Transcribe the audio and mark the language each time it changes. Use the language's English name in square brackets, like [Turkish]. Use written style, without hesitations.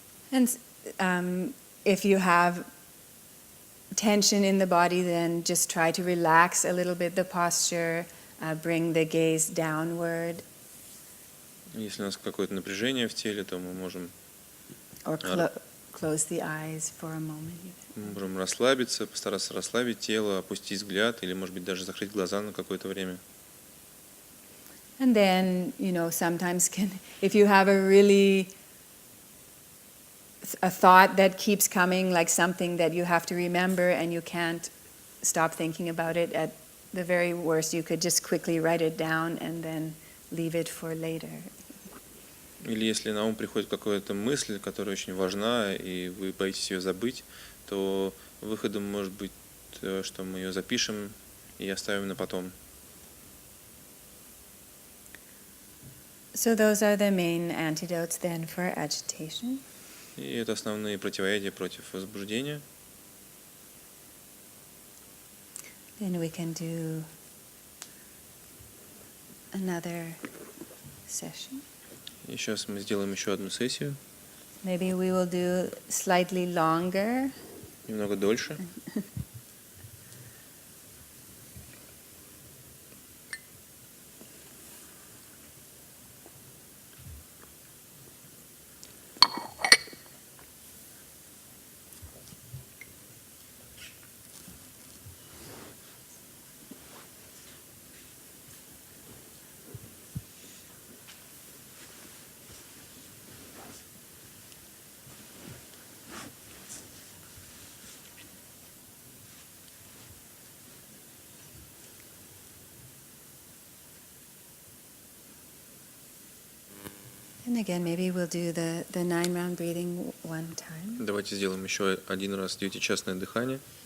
[English] And if you have tension in the body, then just try to relax a little bit the posture, bring the gaze downward. [Russian] Если у нас какое-то напряжение в теле, то мы можем [English] Or close the eyes for a moment. [Russian] Мы можем расслабиться, постараться расслабить тело, опустить взгляд, или, может быть, даже закрыть глаза на какое-то время. [English] And then, sometimes if you have a thought that keeps coming, like something that you have to remember and you can't stop thinking about it, at the very worst, you could just quickly write it down and then leave it for later. [Russian] Или если на ум приходит какая-то мысль, которая очень важна, и вы боитесь ее забыть, то выходом может быть, что мы ее запишем и оставим на потом. [English] So those are the main antidotes then for agitation. [Russian] И это основные противоядия против возбуждения. [English] Then we can do another session. [Russian] И сейчас мы сделаем еще одну сессию, [English] Maybe we will do slightly longer. [Russian] немного дольше. [English] And again, maybe we'll do the 9-round breathing one time. [Russian] Давайте сделаем еще один раз 9-частное дыхание.